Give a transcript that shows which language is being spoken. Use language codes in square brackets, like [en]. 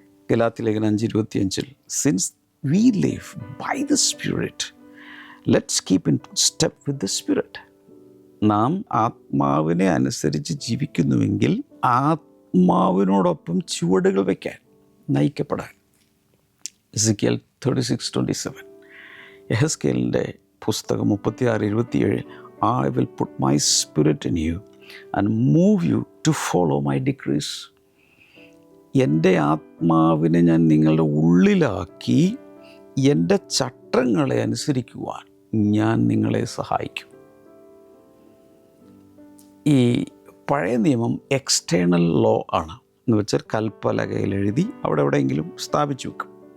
[en] ഗലാത്യലേഖനം 5:25 since we live by the spirit let's keep in step with the spirit. [ml] നാം ആത്മാവിനെ അനുസരിച്ച് ജീവിക്കുന്നുവെങ്കിൽ ആത്മാവിനോടൊപ്പം ചുവടുകൾ വയ്ക്കാൻ, നയിക്കപ്പെടാൻ. [en] എസെക്കിയേൽ 36:27, യെഹെസ്കേലിൻ്റെ പുസ്തകം 36:27 I will put my spirit in you and move you to follow my decrees. [ml] എൻ്റെ ആത്മാവിനെ ഞാൻ നിങ്ങളുടെ ഉള്ളിലാക്കി എൻ്റെ ചട്ടങ്ങളെ അനുസരിക്കുവാൻ ഞാൻ നിങ്ങളെ സഹായിക്കും. ഈ പഴയ നിയമം എക്സ്റ്റേണൽ ലോ ആണ്. എന്ന് വെച്ചാൽ കൽപ്പലകയിൽ എഴുതി അവിടെ എവിടെയെങ്കിലും സ്ഥാപിച്ചു വെക്കും.